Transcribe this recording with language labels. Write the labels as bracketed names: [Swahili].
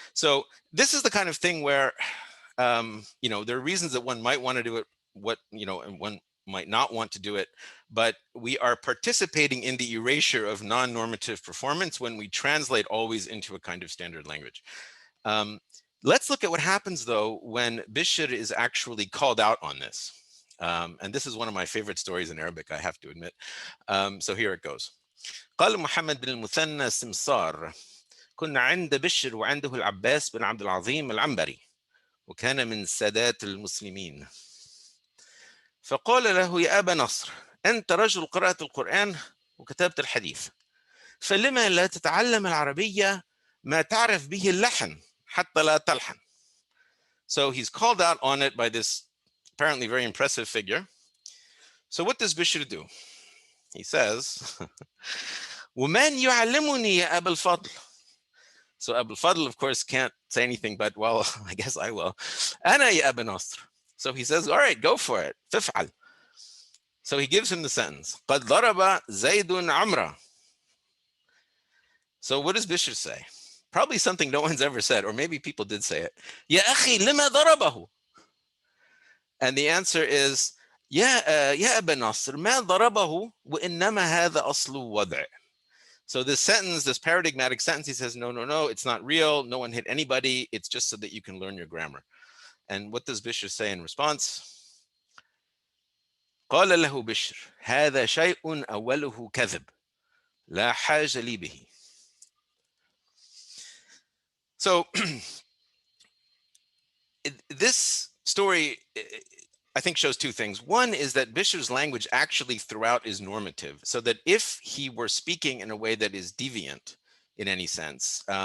[English] So this is the kind of thing where, there are reasons that one might want to do it, and one might not want to do it, but we are participating in the erasure of non-normative performance when we translate always into a kind of standard language. Let's look at what happens, though, when Bishr is actually called out on this. And this is one of my favorite stories in Arabic, I have to admit. So here it goes. [Arabic] قال محمد بن المثنى السمسار كنا عند بشر وعنده العباس بن عبد العظيم العنبري وكان من سادات المسلمين فقال له يا أبا نصر أنت رجل قرأت القرآن وكتبت الحديث فلما لا تتعلم العربية ما تعرف به اللحن حتى لا تلحن. [English] So he's called out on it by this apparently very impressive figure. So what does Bishr do? He says, [Arabic] وَمَنْ يُعَلِّمُنِي يَا أَبَا الْفَضْلِ. [English] So Abu al-Fadl, of course, can't say anything but, well, I guess I will. [Arabic] أَنَا يَا أَبَا نَصْرِ. [English] So he says, all right, go for it. [Arabic] فِفْعَلْ. [English] So he gives him the sentence. [Arabic] قَدْ ضَرَبَ زَيْدٌ عَمْرًا. [English] So what does Bishr say? Probably something no one's ever said, or maybe people did say it. [Arabic] يَا أَخِي لِمَا ضَرَبَهُ. [English] And the answer is, [Arabic] يا أبا نصر ما ضربه وإنما هذا أصل وضع. [English] So this sentence, this paradigmatic sentence, he says, no, it's not real. No one hit anybody. It's just so that you can learn your grammar. And what does Bishr say in response? [Arabic] قال له بشر هذا شيء أوله كذب لا حاجة لي به. [English] So this story, I think, shows two things. One is that Bishr's language actually throughout is normative, so that if he were speaking in a way that is deviant, in any sense.